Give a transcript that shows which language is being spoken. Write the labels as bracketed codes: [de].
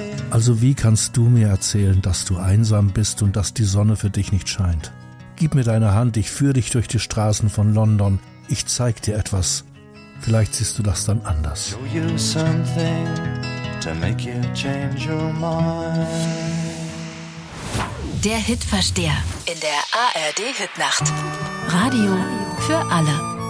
[de] Also wie kannst du mir erzählen, dass du einsam bist und dass die Sonne für dich nicht scheint? Gib mir deine Hand, ich führe dich durch die Straßen von London. Ich zeig dir etwas. Vielleicht siehst du das dann anders. [en] You'll use something to make you change your mind. [de] Der Hitversteher in der ARD-Hitnacht. Radio für alle.